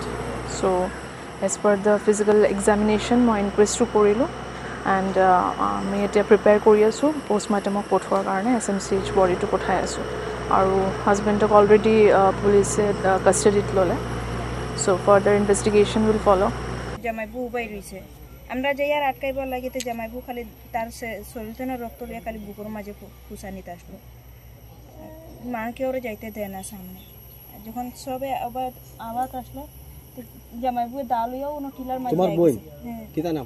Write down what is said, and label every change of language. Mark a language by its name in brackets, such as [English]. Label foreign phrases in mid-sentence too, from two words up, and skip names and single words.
[English] So as per the physical examination [Assamese] মই ইনকুৱেষ্টটো কৰিলোঁ এণ্ড আমি এতিয়া প্ৰিপেয়াৰ কৰি আছোঁ পষ্টমৰ্টেমক পঠোৱাৰ কাৰণে। SMCH বডিটো পঠাই আছোঁ আৰু হাজবেণ্ডক অলৰেডি পুলিচে কাষ্টাডিত ল'লে। [English] So further investigation will follow'. [Sylheti] জামাইবু উবাই রয়েছে, আমরা যে আর আটকাইবার লাগে তো জামাইবু খালি তার শরীরতে না রক্ত লিয়ে খালি বুকুর মাঝে খুশানিতে আসলো। মাকে ওরা যাইতে দেয় না সামনে। যখন সবে আবার আসলো জামাইবু দা লইয়াও ওনো টিলার মাঝে কিতা নাম